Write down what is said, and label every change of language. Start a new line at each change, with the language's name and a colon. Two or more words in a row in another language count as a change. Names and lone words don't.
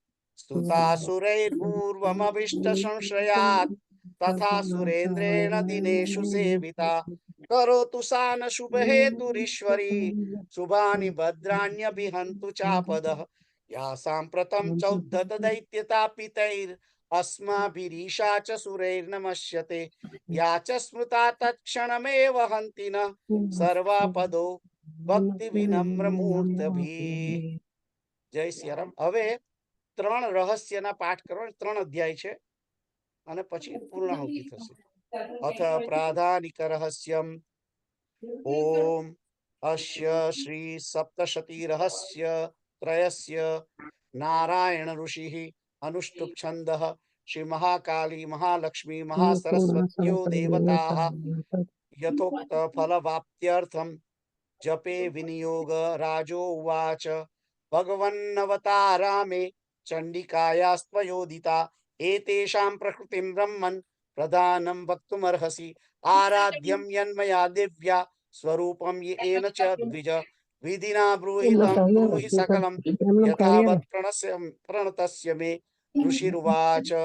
Sanskrit: स्तुतासुरैर्पूर्वमभीष्टसंशयात् तथा सुरेन्द्रेण दिनेषु सेविता करोतु सा न शुभहेतुरीश्वरी शुभानि भद्राण्यभिहन्तु चापदः या साम्प्रतं चौद्धत दैत्यतापितैरस्माभिरीशा च सुरैर्नमस्यते या च स्मृता तत्क्षणमेव हन्ति न सर्वापदो भक्ति विनम्र मूर्तभिः जय सियाराम
Gujarati: હવે ત્રણ રહસ્યના પાઠ કરો ત્રણ અધ્યાય છે અને પછી પૂર્ણાહુતિ થશે
Sanskrit: અથ પ્રાધાનિક રહસ્યમ ઓમ अस्य श्री सप्तशती रहस्य त्रयस्य नारायण ऋषिः अनुष्टुप छन्दः श्री महाकाली महालक्ष्मी महासरस्वत्यो देवताः यथोक्त फलवाप्त्यर्थं जपे विनियोग राजो उवाच भगवन्नवतारामे चण्डिकायास्त्वयोदिता एतेषां प्रकृतिं ब्रह्मन् प्रधानं वक्तुमर्हसि आराध्यं यन्मया दिव्या स्वरूपं येन च द्विज विधिना ब्रूहि सकलं यथावत् प्रणतस्य मे ऋषिरुवाच